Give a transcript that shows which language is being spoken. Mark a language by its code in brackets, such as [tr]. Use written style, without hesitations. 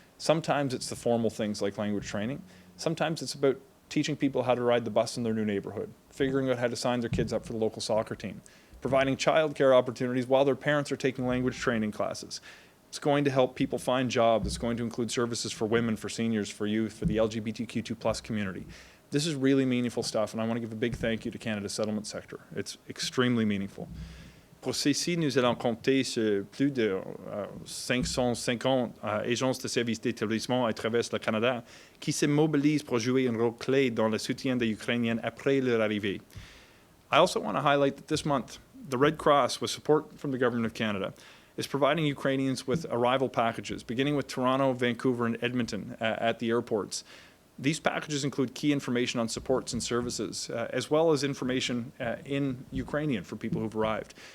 [en] Sometimes it's the formal things like language training. Sometimes it's about teaching people how to ride the bus in their new neighborhood, figuring out how to sign their kids up for the local soccer team, providing childcare opportunities while their parents are taking language training classes. It's going to help people find jobs. It's going to include services for women, for seniors, for youth, for the LGBTQ2+ community. This is really meaningful stuff, and I want to give a big thank you to Canada's settlement sector. It's extremely meaningful. [fr] Pour ceci, nous allons compter sur plus de 550 agences de services d'établissement à travers le Canada qui se mobilisent pour jouer un rôle clé dans le soutien des Ukrainiens après leur arrivée. [en] I also want to highlight that this month, the Red Cross, with support from the Government of Canada, is providing Ukrainians with arrival packages, beginning with Toronto, Vancouver, and Edmonton at the airports. These packages include key information on supports and services, as well as information in Ukrainian for people who've arrived.